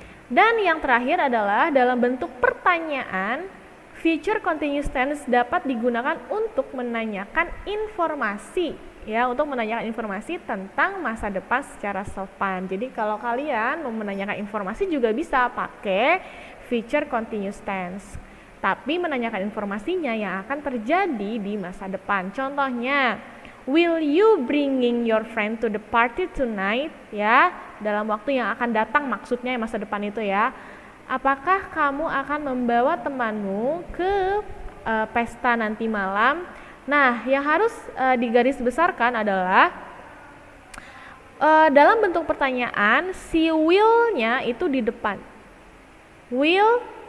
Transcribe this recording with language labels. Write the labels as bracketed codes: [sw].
[id] Dan yang terakhir adalah dalam bentuk pertanyaan, future continuous tense dapat digunakan untuk menanyakan informasi ya, untuk menanyakan informasi tentang masa depan secara sopan. Jadi kalau kalian mau menanyakan informasi juga bisa pakai future continuous tense. Tapi menanyakan informasinya yang akan terjadi di masa depan. Contohnya, [en] will you bringing your friend to the party tonight? [id] Ya, dalam waktu yang akan datang, maksudnya masa depan itu ya. Apakah kamu akan membawa temanmu ke pesta nanti malam? Nah, yang harus digarisbesarkan adalah dalam bentuk pertanyaan, si will-nya itu di depan. Will